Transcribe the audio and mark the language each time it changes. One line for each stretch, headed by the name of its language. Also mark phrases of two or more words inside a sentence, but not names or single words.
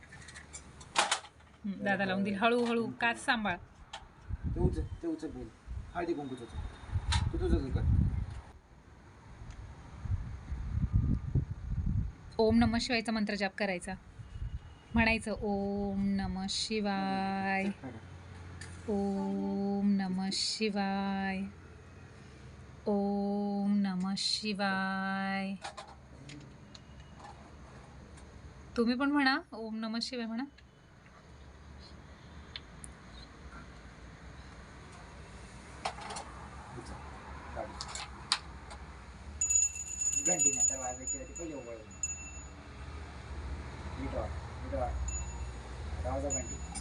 Marathi: दादा लावून दिल. हळूहळू काच सांभाळ. ते उचल बोल. हळदी कुंकूच तू तुझं कर.
Sanskrit: ओम नमः शिवायचा
Marathi: मंत्र जाप करायचा.
Sanskrit: म्हणायचं ओम नमः शिवाय, ओम नमः शिवाय, ओम नमः शिवाय.
Marathi: तुम्ही पण म्हणा
Sanskrit: ओम नमः शिवाय
Marathi: म्हणा. घंटी नंतर वाजायची होती, पहिले उघड घंटी.